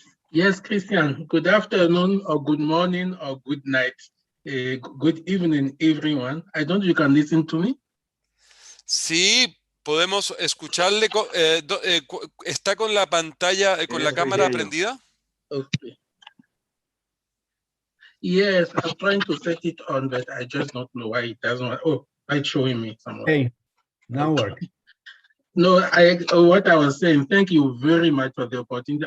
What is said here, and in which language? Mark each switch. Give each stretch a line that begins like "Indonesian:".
English: Yes, Christian, good afternoon or good morning or good night. Good evening, everyone. I don't know if you can listen to me.
Spanish: Sí, podemos escucharle. ¿Está con la pantalla, con la cámara prendida?
English: Okay. Yes, I'm trying to set it on, but I just don't know why it doesn't. Oh, it's showing me somewhere. Hey, now work. No, what I was saying, thank you very much for the opportunity.